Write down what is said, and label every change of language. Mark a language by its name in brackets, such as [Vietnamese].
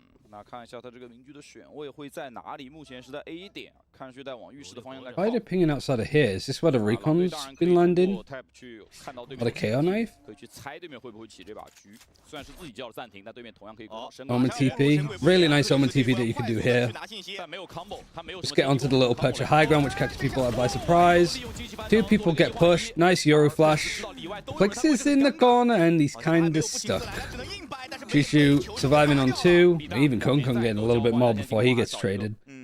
[Chinese] 那看一下他这个民居的选位会在哪里？目前是在 A 点，看是在往浴室的方向在靠。 [English] Why are they pinging outside of here? Is this where the recon's been landing? Or the KO knife? [Chinese] 可以去猜对面会不会起这把局。虽然是自己叫了暂停，但对面同样可以攻。 [English] Omen TP. Really nice Omen TP that you can do here. Just get onto the little perch of high ground, which catches people out by surprise. Two people get pushed. Nice Euro flash. Flix is in the corner and he's kind of stuck. Shishu surviving on 2. Even Kung Kung getting a little bit more before he gets traded.